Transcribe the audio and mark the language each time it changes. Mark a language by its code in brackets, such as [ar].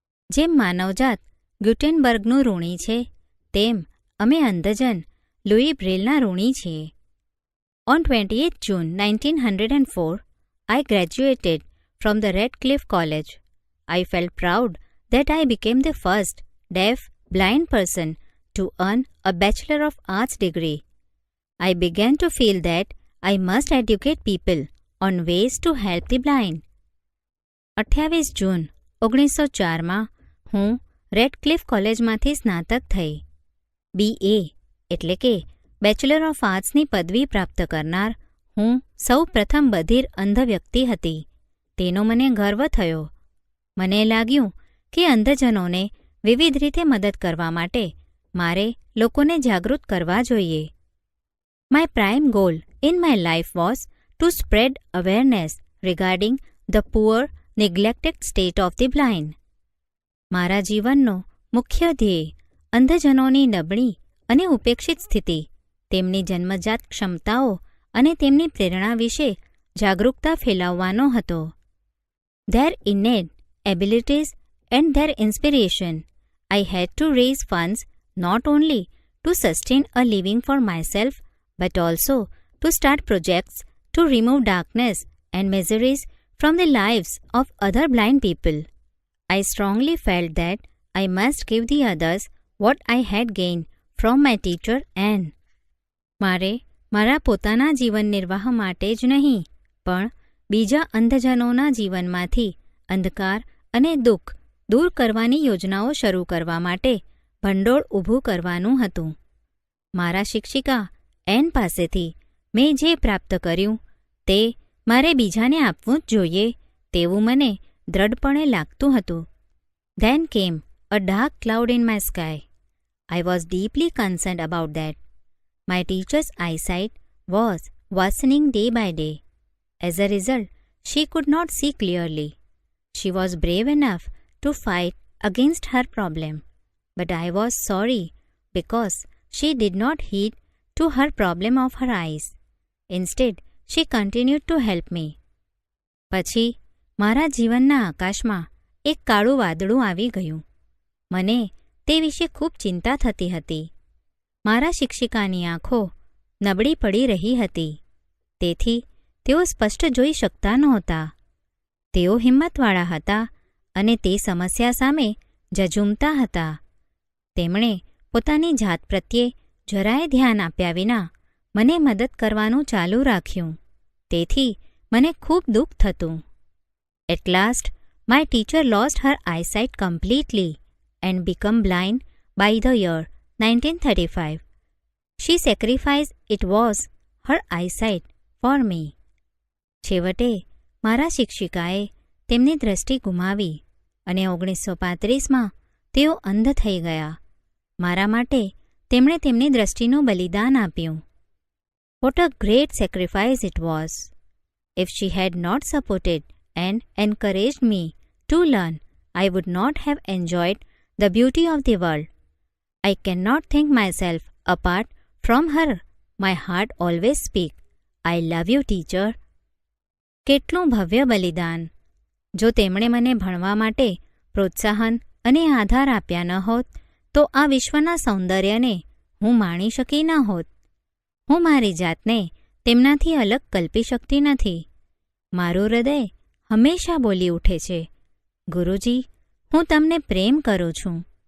[gu] જેમ માનવજાત ગ્યુટેનબર્ગનું ઋણી છે તેમ અમે અંધજન લુઈ બ્રેલના ઋણી છીએ. [en] On 28th June 1904, I graduated from the Radcliffe College. I felt proud that I became the first deaf, blind person to earn a Bachelor of Arts degree. I began to feel that I must educate people on ways to help the blind. [gu] 28 જૂન 1904માં હું Radcliffe કોલેજમાંથી સ્નાતક થઈ. BA એટલે કે bachelor of આર્ટ્સની પદવી પ્રાપ્ત કરનાર હું સૌ પ્રથમ બધિર અંધ વ્યક્તિ હતી. તેનો મને ગર્વ થયો. મને લાગ્યું કે અંધજનોને વિવિધ રીતે મદદ કરવા માટે મારે લોકોને જાગૃત કરવા જોઈએ. [en] My prime goal in my life was to spread awareness regarding the poor, neglected state of the blind. [gu] મારા જીવનનો મુખ્ય ધ્યેય અંધજનોની નબળી અને ઉપેક્ષિત સ્થિતિ, તેમની જન્મજાત ક્ષમતાઓ અને તેમની પ્રેરણા વિશે જાગૃતતા ફેલાવવાનો હતો. [en] Their innate abilities and their inspiration. I had to raise funds not only to sustain a living for myself but also to start projects to remove darkness and miseries from the lives of other blind people. I strongly felt that I must give the others what I had gained from my teacher and [gu] મારે મારા પોતાના જીવન નિર્વાહ માટે જ નહીં, પણ બીજા અંધજનોના જીવનમાંથી અંધકાર અને દુઃખ દૂર કરવાની યોજનાઓ શરૂ કરવા માટે ભંડોળ ઊભું કરવાનું હતું. મારા શિક્ષિકા એન પાસેથી મેં જે પ્રાપ્ત કર્યું તે મારે બીજાને આપવું જ જોઈએ તેવું મને દ્રઢપણે લાગતું હતું. [en] Then came a dark cloud in my sky. I was deeply concerned about that. My teacher's eyesight was worsening day by day. As a result, she could not see clearly. She was brave enough to fight against her problem, but I was sorry because she did not heed to her problem of her eyes. Instead, she continued to help me. [gu] પછી મારા જીવનના આકાશમાં એક કાળું વાદળું આવી ગયું. મને તે વિશે ખૂબ ચિંતા થતી હતી. મારા શિક્ષિકાની આંખો નબળી પડી રહી હતી, તેથી તેઓ સ્પષ્ટ જોઈ શકતા નહોતા. તેઓ હિંમતવાળા હતા અને તે સમસ્યા સામે ઝઝૂમતા હતા. તેમણે પોતાની જાત પ્રત્યે જરાય ધ્યાન આપ્યા વિના મને મદદ કરવાનું ચાલુ રાખ્યું. તેથી મને ખૂબ દુઃખ થતું. [en] At last, my teacher lost her eyesight completely and became blind by the year 1935. She sacrificed it was her eyesight for me. [gu] છેવટે મારા શિક્ષિકાએ તેમની દ્રષ્ટિ ગુમાવી અને 1935માં તેઓ અંધ થઈ ગયા. મારા માટે તેમણે તેમની દ્રષ્ટિનું બલિદાન આપ્યું. [en] What a great sacrifice it was! If she had not supported and encouraged me to learn, I would not have enjoyed the beauty of the world. I cannot think myself apart from her. My heart always speaks, I love you, teacher. [gu] કેટલું ભવ્ય બલિદાન! જો તેમણે મને ભણવા માટે પ્રોત્સાહન અને આધાર આપ્યા ન હોત તો આ વિશ્વના સૌંદર્યને હું માણી શકી ન હોત. હું મારી જાતને તેમનાથી અલગ કલ્પી શકતી નથી. મારું હૃદય હંમેશા બોલી ઉઠે છે, ગુરુજી, હું તમને પ્રેમ કરું છું.